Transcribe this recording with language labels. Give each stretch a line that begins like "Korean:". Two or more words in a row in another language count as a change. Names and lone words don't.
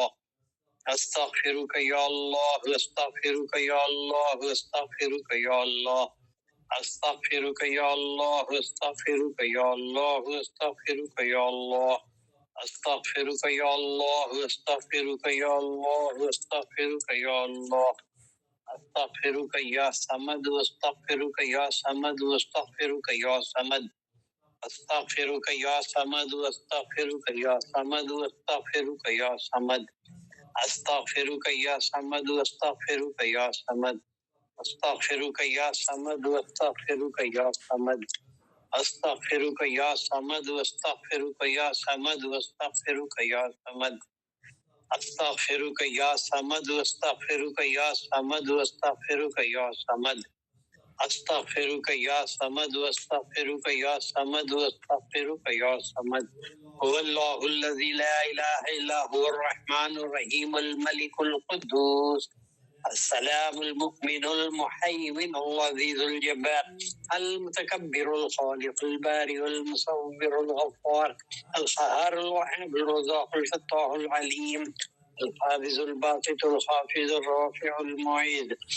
Arabic: استغفرک یا اللہ، استغفرک یا اللہ، استغفرک یا اللہ، استغفرک یا اللہ، استغفرک یا اللہ، استغفرک یا اللہ، استغفرک یا اللہ، استغفرک یا اللہ، استغفرک یا اللہ، استغفرک یا صمد، استغفرک یا صمد، استغفرک یا صمد، استغفرک یا صمد، استغفرک یا صمد، استغفرک یا صمد، استغفرک یا صمد، استغفرک یا صمد، استغفرک یا صمد، استغفرک یا صمد، استغفرک یا صمد، استغفرک یا صمد، استغفرک یا صمد، استغفرک یا صمد، استغفرک یا صمد، استغفرک یا صمد، استغفرک یا صمد، استغفرک یا صمد، استغفرک یا صمد. هو اللہ الذی لا الہ الا هو الرحمن الرحیم الملک القدوس السلام المؤمن المحیمن العزیز الجبار المتکبر الخالق البارئ المصور الغفار القهار الوهاب الرزاق الفتاح العلیم القابض الباسط الخافض الرافع المعيد